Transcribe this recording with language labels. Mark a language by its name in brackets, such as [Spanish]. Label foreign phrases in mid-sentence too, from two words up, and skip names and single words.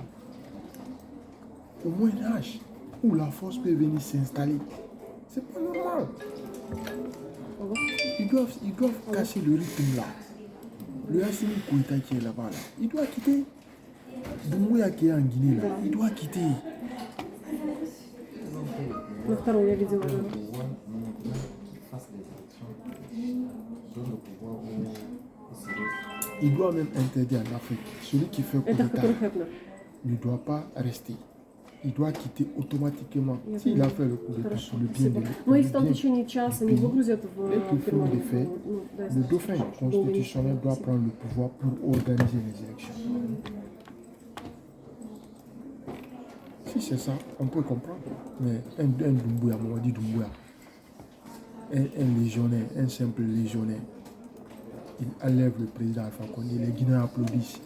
[French] Au Moyen Âge, où la force peut venir s'installer. C'est pas normal. [Russian] Алло. [French] Ils doivent casser le rythme là. Le Assimi Koïta qui est là-bas, là, il doit quitter. Doumbouya qui est en Guinée, là, il doit quitter. [Russian] На второй я видела. [French] le pouvoir, maintenant, face des élections, donne le pouvoir au Syrie. Il doit même interdire en Afrique. Celui qui fait coup [Russian] Это [French] d'État [Russian] который Хепнер. [French] ne doit pas rester. Il doit quitter automatiquement. [Russian] Я [French] S'il a [Russian] поняла. [French] fait le coup d'État [Russian] Хорошо, [French] pour le bien de [Russian] спасибо. [French] pour [Russian] Но [French] le [Russian] если там в [French] bien. [Russian] течение часа не выгрузят в [French] Et puis, [Russian] фирму, [French] de fait, [Russian] ну, да, [French] Le [Russian] если [French] dauphin [Russian] долго не [French] constitutionnel doit [Russian] спасибо. [French] prendre le pouvoir pour organiser les élections. Si c'est ça, on peut comprendre. Mais un Doumbouya, Mamadi Doumbouya, un légionnaire, un simple légionnaire, il enlève le président Alpha Condé, les Guinéens applaudissent.